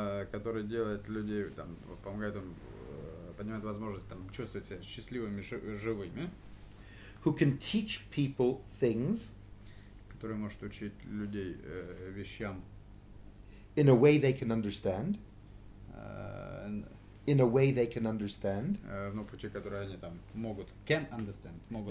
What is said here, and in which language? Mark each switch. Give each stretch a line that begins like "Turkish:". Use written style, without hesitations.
Russian: который делает людей, там, помогает им, поднимает возможность там, чувствовать себя счастливыми, живыми,
English: who can teach people things
Russian: который может учить людей вещам,
English: in a way they can understand, э, in a way they can understand,
Russian: ну, пути, которые они там могут,
English: can understand,
Russian: могут,